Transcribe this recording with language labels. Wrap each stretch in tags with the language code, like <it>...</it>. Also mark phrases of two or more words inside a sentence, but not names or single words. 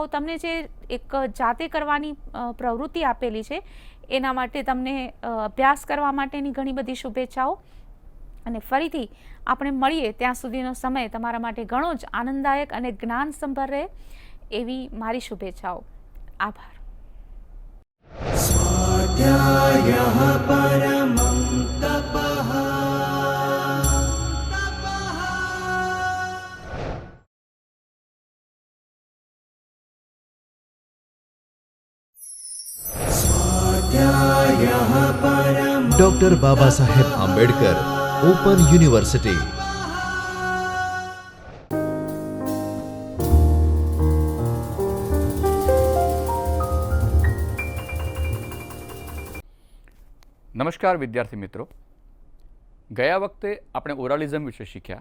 <gu>તમને જે એક જાતે કરવાની પ્રવૃત્તિ આપેલી છે એના માટે તમને અભ્યાસ કરવા માટેની ઘણી બધી શુભેચ્છાઓ. અને ફરીથી આપણે મળીએ ત્યાં સુધીનો સમય તમારા માટે ઘણો જ આનંદદાયક અને જ્ઞાનસંભર રહે એવી મારી શુભેચ્છાઓ. આભાર.</gu> <sa>स्वाध्यायः परमं तपः। स्वाध्यायः परमं डॉक्टर बाबा साहेब आंबेडकर ओपन यूनिवर्सिटी।</sa> <gu>નમસ્કાર વિદ્યાર્થી મિત્રો, ગયા વખતે આપણે ઓરાલિઝમ વિશે શીખ્યા.</gu>